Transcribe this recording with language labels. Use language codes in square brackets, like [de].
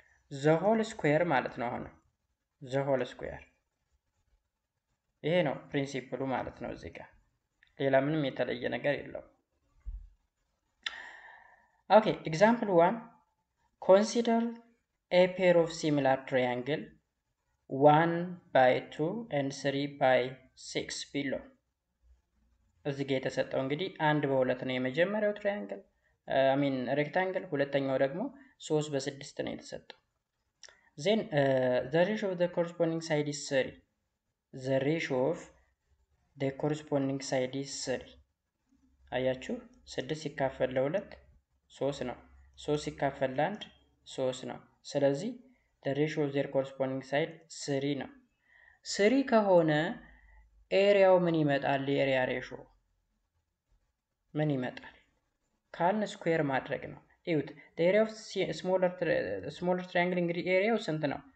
[am] the whole square ማለት ነው። አሁን the whole square ይሄ ነው ፕሪንሲፕሉ ማለት ነው። እዚህ ጋር ሌላ ምንም የተለየ ነገር የለውም። ኦኬ ኤግዛምፕል 1 [en] consider a pair of similar triangle 1 by 2 and 3 by 6 below. [am] እዚህ ጋር የተሰጠው እንግዲህ 1 በ2 ነው የመጀመሪያው ትራያንግል ሬክታንግል፣ ሁለተኛው ደግሞ 3 በ6 ነው የተሰጠው። [en] then the ratio of the corresponding side is 3. the ratio of the corresponding side is 3. [am] አያችሁ 6 ሲካፈል ለ2 3 ነው። 3 ሲካፈል ለ1 3 ነው። ስለዚህ [en] the ratio of their corresponding side [am] 3 ነው። 3 ከሆነ ኤሪያው ምን ይመጣል? የኤሪያ ሬሽዮ ምን ይመጣል ካልን ስኩዌር ማድረግ ነው። እዩት [en] the area of smaller triangle [am] እንግዲህ ኤሪያው ስንት ነው?